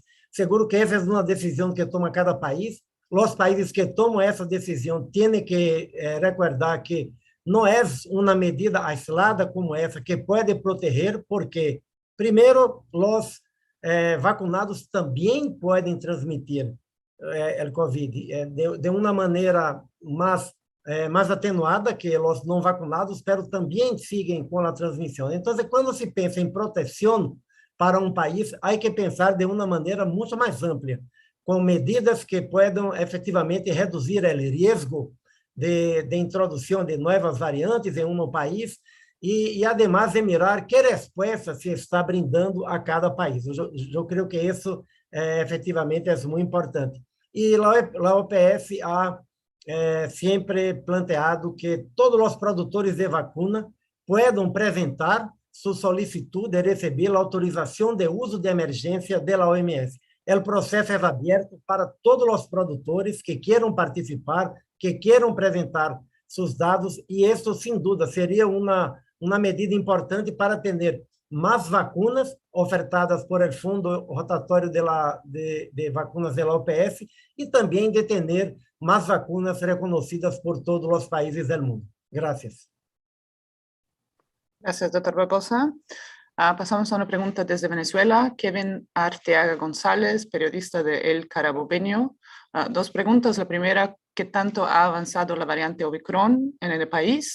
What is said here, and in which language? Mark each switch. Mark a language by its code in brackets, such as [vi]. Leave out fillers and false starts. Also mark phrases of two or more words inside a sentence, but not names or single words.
[pt] Seguro que essa é uma decisão que toma cada país. Os países que tomam essa decisão têm que recordar que não é uma medida aislada como essa que pode proteger, porque, primeiro, os vacunados também podem transmitir o COVID de uma maneira mais atenuada que os não vacunados, mas também seguem com a transmissão. Então, quando se pensa em proteção para um país, há que pensar de uma maneira muito mais ampla, com medidas que possam efetivamente reduzir o risco de introdução de novas variantes em um país e además, de mirar que resposta se está brindando a cada país. Eu creio que isso efetivamente é muito importante. E a OPS ha sempre planteado que todos os produtores de vacuna possam apresentar sua solicitude de receber a autorização de uso de emergência da OMS. O processo é aberto para todos os produtores que queiram participar, que queiram apresentar seus dados, e isso, sem dúvida, seria uma medida importante para atender mais vacunas ofertadas [es] por el [pt] Fundo Rotatório de Vacunas da OPS e também de ter mais vacunas reconhecidas por todos os países do mundo. [es] Gracias. Gracias, doctor Barbosa. Pasamos a una pregunta desde Venezuela. Kevin Arteaga González, periodista de El Carabobeño. Dos preguntas. La primera, ¿qué tanto ha avanzado la variante Omicron en el país?